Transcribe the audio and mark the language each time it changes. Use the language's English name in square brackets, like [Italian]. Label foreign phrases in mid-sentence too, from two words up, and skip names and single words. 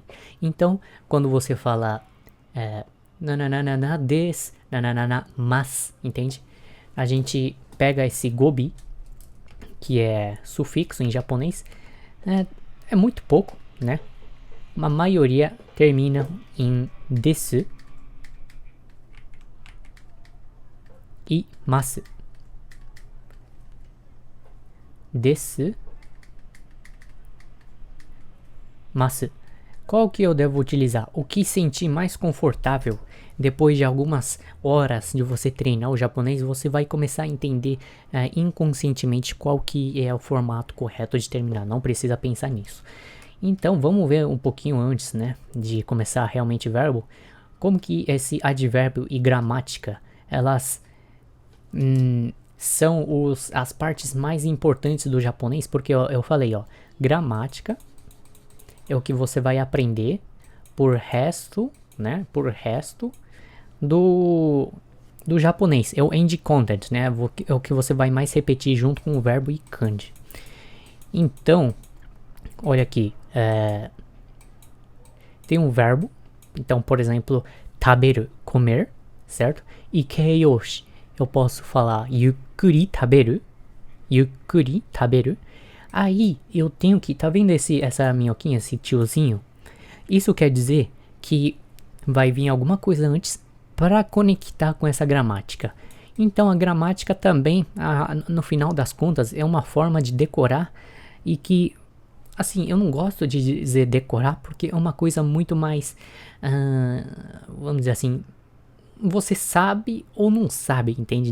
[Portuguese] Então, quando você fala nananana des, nananana mas, entende? A gente pega esse gobi, que é sufixo em japonês, é muito pouco, né? A maioria termina em desu e masu. Desu, masu. Qual que eu devo utilizar? O que sentir mais confortável? Depois de algumas horas de você treinar o japonês, você vai começar a entender inconscientemente qual que é o formato correto de terminar. Não precisa pensar nisso. Então vamos ver um pouquinho antes, né, de começar realmente o verbo, como que esse advérbio e gramática, elas são as partes mais importantes do japonês, porque eu falei, ó, gramática é o que você vai aprender por resto, né, por resto do japonês, é o [English] end content, [Portuguese] né, é o que você vai mais repetir junto com o verbo e kanji. Então, olha aqui, tem um verbo, então, por exemplo, taberu, comer, certo? E keiyoshi, eu posso falar [Japanese] ゆっくり食べる, ゆっくり食べる. [Portuguese] Aí, eu tenho que, tá vendo essa minhoquinha, esse tiozinho? Isso quer dizer que vai vir alguma coisa antes para conectar com essa gramática. Então, a gramática também, no final das contas, é uma forma de decorar e que, assim, eu não gosto de dizer decorar porque é uma coisa muito mais, vamos dizer assim, você sabe ou não sabe, entende?